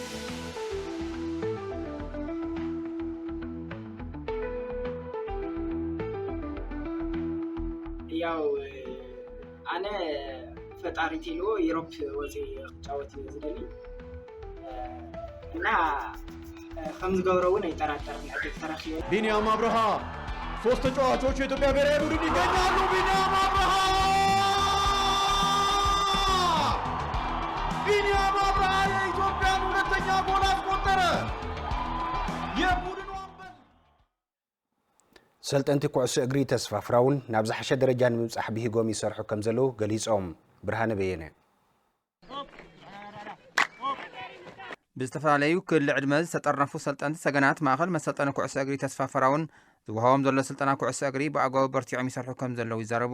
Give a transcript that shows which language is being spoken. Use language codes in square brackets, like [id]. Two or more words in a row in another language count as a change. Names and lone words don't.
[ti] ያው ኣነ ፈጣሪ ቴልዎ ዩሮፕ ወፂ ክጫወት እዩ ዝደሊ እና ከም ዝገብሮ እውን አይጠራጠርም። ዕድል ተረኪቡ [am] ቢኒያም አብርሃ ሶስት ተጫዋቾች የኢትዮጵያ ብሔራዊ ቡድን ይገኛሉ። ቢኒያም አብርሃ የኢትዮጵያን ሁለተኛ ጎል አስቆጠረ። የቡድኑ አምበል [ti] ሰልጠንቲ ኩዕሶ እግሪ ተስፋ ፍራውን ናብ ዝሓሸ ደረጃ ንምብፃሕ ብሂጎም ይሰርሑ ከም ዘለው ገሊፆም። ብርሃነ በየነ ብዝተፈላለዩ ክልል ዕድመ ዝተጠርነፉ ሰልጠንቲ ሰገናት ማእኸል መሰልጠኒ ኩዕሶ እግሪ ተስፋ ፍራውን ዝወሃቦም ዘሎ ስልጠና ኩዕሶ እግሪ ብኣግባቡ በርቲዖም ይሰርሑ ከም ዘለው ይዛረቡ።